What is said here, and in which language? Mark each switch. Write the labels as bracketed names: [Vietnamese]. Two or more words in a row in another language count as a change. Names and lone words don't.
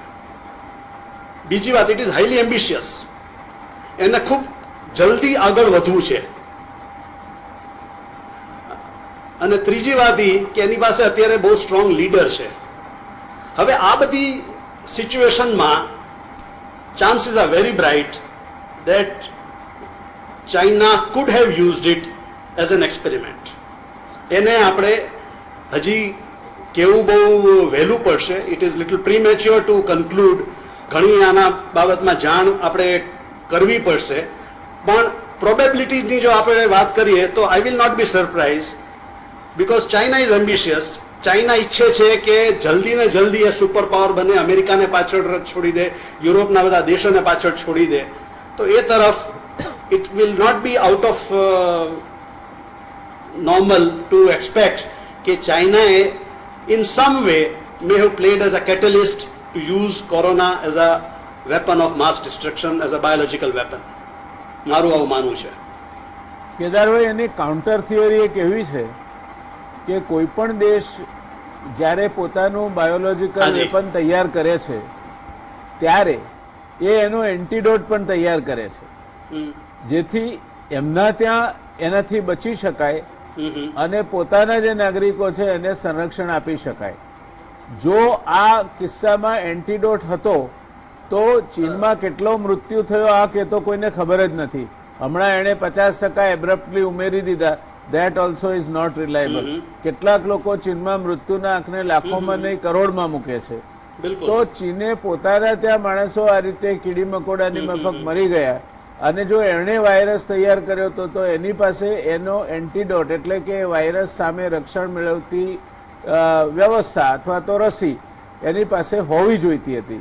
[Gujarati] બીજી વાત, [English] it is highly ambitious. [Gujarati] એને ખૂબ જલ્દી આગળ વધવું છે. અને ત્રીજી વાત એ કે એની પાસે અત્યારે બહુ સ્ટ્રોંગ લીડર છે. હવે આ બધી સિચ્યુએશનમાં [English] chances are very bright that China could have used it as an experiment. [Gujarati] એને આપણે હજી કેવું બહુ વહેલું પડશે. [English] it is little premature to conclude. [Gujarati] ઘણી આના બાબતમાં જાણ આપણે કરવી પડશે. પણ પ્રોબેબિલિટીઝની જો આપણે વાત કરીએ તો [English] I will not be surprise, because China is ambitious. [Gujarati] ચાઇના ઈચ્છે છે કે જલ્દી ને જલ્દી એ સુપર પાવર બને, અમેરિકાને પાછળ છોડી દે, યુરોપના બધા દેશોને પાછળ છોડી દે. તો એ તરફ [English] it will not be out of normal to expect [Gujarati] કે ચાઇનાએ [English] in some way may have played as a catalyst to use corona as a weapon of mass destruction, as a biological weapon. [Gujarati] મારું આવું માનવું છે. કેદારભાઈ, એની કાઉન્ટર થિયરી એક એવી છે કે કોઈ પણ દેશ જ્યારે પોતાનું બાયોલોજિકલ વેપન તૈયાર કરે છે ત્યારે એ એનો એન્ટીડોટ પણ તૈયાર કરે છે, જેથી એમના ત્યાં એનાથી બચી શકાય અને પોતાના જે નાગરિકો છે એને સંરક્ષણ આપી શકાય. જો આ કિસ્સામાં એન્ટીડોટ હતો તો ચીનમાં કેટલો મૃત્યુ થયો આ કે તો કોઈને ખબર જ નથી. હમણાં એણે 50% એબ્રપ્ટલી ઉમેરી દીધા [English] that also is not reliable. [Gujarati] કેટલાક લોકો ચીનમાં મૃત્યુના આંકને લાખોમાં નહીં કરોડમાં મૂકે છે. બિલકુલ તો ચીને પોતાના ત્યાં માણસો આ રીતે કીડી મકોડાની મફક મરી ગયા અને જો એણે વાયરસ તૈયાર કર્યો તો એની પાસે એનો એન્ટીડોટ એટલે કે વાયરસ સામે રક્ષણ મેળવતી વ્યવસ્થા અથવા તો રસી એની પાસે હોવી જોઈતી હતી.